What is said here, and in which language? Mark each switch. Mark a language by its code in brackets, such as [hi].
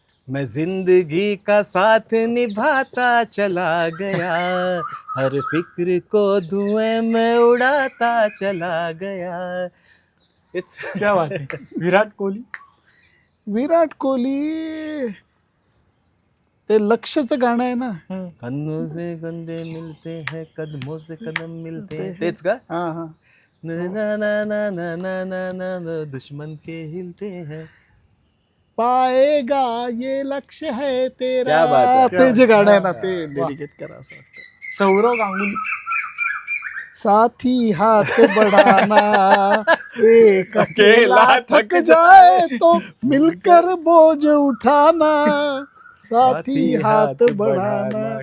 [hi] मैं जिंदगी का साथ निभाता चला गया, हर फिक्र को धुएं में उड़ाता चला गया. [en] it's [mr] क्या बात आहे. विराट कोहली. विराट कोहली ते लक्ष्यचं गाणं आहे ना. [hi] कन्नों से कंधे मिलते हैं, कदमों से कदम मिलते हैं. [mr] तेच का? हा हा. [hi] ना ना ना ना ना ना ना ना ना, दुश्मन के हिलते हैं. पाएगा ये लक्ष्य है तेरा. क्या बात है. [mr] ते जे गाणं आहे ना, वा. ते डेडिकेट करा असं वाटतं. सौरव गांगुली. [hi] साथी हाथ बढ़ाना, एक अकेला अकेला थक थक जाए तो मिलकर बोझ उठाना, साथी हात बढ़ाना.